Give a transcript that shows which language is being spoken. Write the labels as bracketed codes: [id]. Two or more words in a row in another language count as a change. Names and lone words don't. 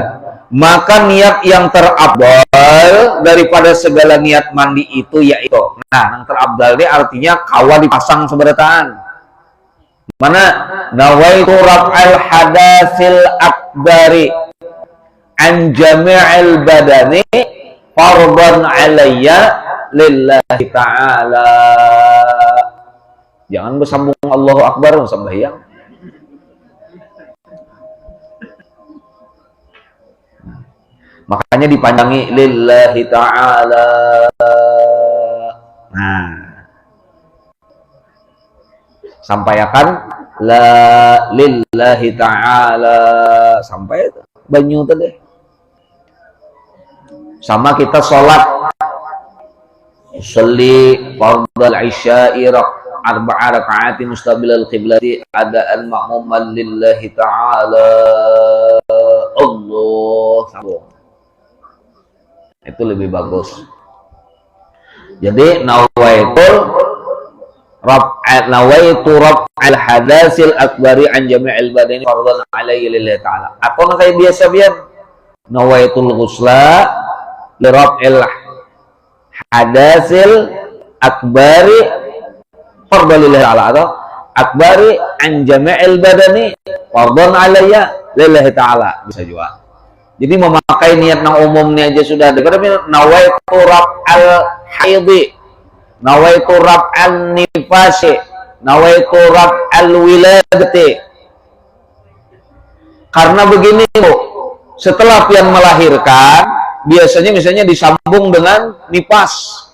[bjn] Maka niat yang terabdal daripada segala niat mandi itu yaitu, nah yang terabdal ini artinya kawa dipasang seberataan. [ar] Mana نويت رفع الحدث الأكبر عن جميع البدن فرضا علي لله تعالى. [id] Jangan bersambung [ar] الله أكبر [id] sembahyang. Makanya dipanjangi [ar] لله تعالى. [bjn] Nah, sampaikan la [ar] لله تعالى [bjn] sampai banyu tadi. [id] Sama kita sholat [ar] أصلي فرض العشاء أربع ركعات مستقبل القبلة أداء مأموما لله تعالى. [id] Allah Allah, sambung. Itu lebih bagus. [ar] Jadi نويت رفع الحدث الأكبر عن جميع البدن فرضا عليه لله تعالى. [id] Atau kayak biasa biar [ar] نويت الغسل لرفع الحدث الأكبر فرضا لله تعالى, atau الأكبر عن جميع البدن فرضا علي لله تعالى, [id] bisa juga. Jadi memakai niat yang umumnya aja sudah ada. Karena [ar] نويت رفع الحيض, نويت رفع النفاس, نويت رفع الولادة. [bjn] Karena begini Bu, setelah pian melahirkan, biasanya misalnya disambung dengan nifas.